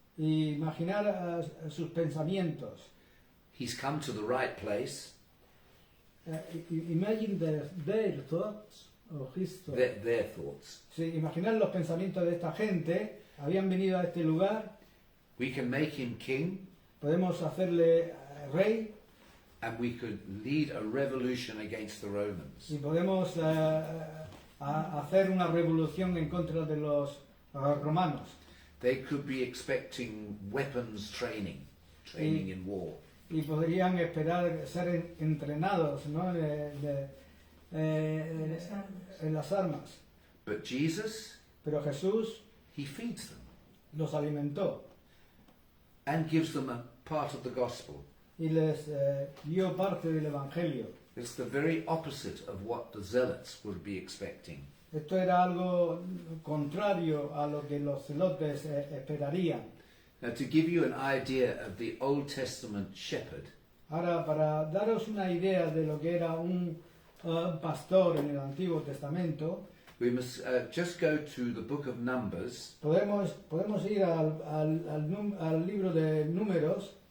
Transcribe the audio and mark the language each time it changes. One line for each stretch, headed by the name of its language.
Spanish: Y imaginar sus pensamientos.
English: He's come to the right place. Imagine their thoughts or his thoughts. Their thoughts.
Spanish: Sí, imaginar los pensamientos de esta gente. Habían venido a este lugar.
English: We can make him king,
Spanish: Podemos hacerle rey.
English: and we could lead a revolution against the Romans.
Spanish: Y podemos hacer una revolución en contra de los romanos.
English: They could be expecting weapons training in war.
Spanish: Y podrían esperar ser entrenados, ¿no? En las armas.
English: But Jesus,
Spanish: Pero Jesús
English: he feeds them
Spanish: los alimentó
English: and gives them a part of the gospel.
Spanish: y les dio parte del Evangelio.
English: It's the very opposite of what the zealots would be expecting.
Spanish: Esto era algo contrario a lo que los celotes esperarían.
English: Now, to give you an idea of the Old Testament shepherd,
Spanish: Ahora, para daros una idea de lo que era un pastor en el Antiguo Testamento,
English: we must just go to the book of Numbers,
Spanish: podemos ir al libro de Números,